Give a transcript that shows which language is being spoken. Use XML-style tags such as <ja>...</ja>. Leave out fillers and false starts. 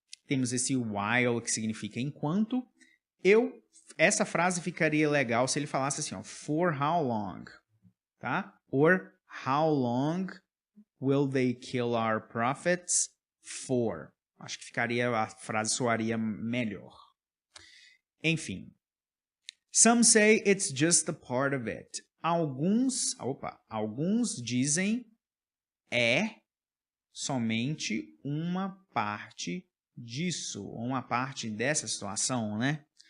<pt>Temos esse while, que significa enquanto. Essa frase ficaria legal se ele falasse assim, ó,</pt> <en>for how long,</en> <pt>tá?</pt> <en>Or, how long will they kill our prophets for?</en> <pt>Acho que a frase soaria melhor. Enfim.</pt> <en>Some say it's just a part of it.</en> <pt>Alguns dizem somente uma parte disso, uma parte dessa situação, né?</pt>